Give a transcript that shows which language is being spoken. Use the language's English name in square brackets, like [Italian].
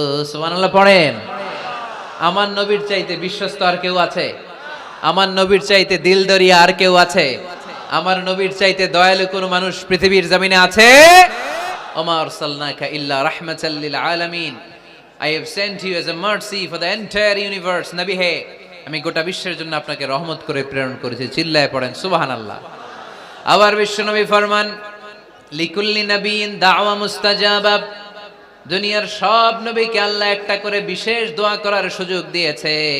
[Bangla] সুবহানাল্লাহ পড়েন। আমার নবীর চাইতে বিশ্বস্ত আর কেউ আছে? আমার নবীর চাইতে দিলদরিয়া আর কেউ আছে? আমার নবীর চাইতে দয়ালু কোন মানুষ পৃথিবীর জমিনে আছে? [Arabic] ওমা আরসালনাকা ইল্লা রাহমাতাল লিল আলামিন, [English] I have sent you as a mercy for the entire universe. [Bangla] নবী হে, আমি গোটা বিশ্বের জন্য আপনাকে রহমত করে প্রেরণ করেছি। চিল্লায় পড়েন সুবহানাল্লাহ। আবার বিশ্বনবী ফরমান, [Arabic] লিকুল্লি নবিয়িন দাওয়া মুস্তাজাবা, [Bangla] দুনিয়ার সব নবীকে আল্লাহ একটা করে বিশেষ দোয়া করার সুযোগ দিয়েছে।